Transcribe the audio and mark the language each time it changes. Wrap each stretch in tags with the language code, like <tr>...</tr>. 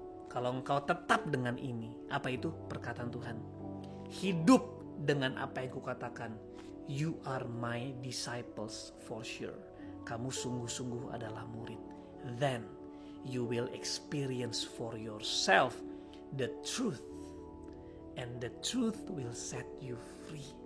<id>Kalau engkau tetap dengan ini, apa itu? Perkataan Tuhan. Hidup dengan apa yang kukatakan.</id> <en>You are my disciples for sure.</en> <id>Kamu sungguh-sungguh adalah murid.</id> <en>Then you will experience for yourself the truth. And the truth will set you free.</en>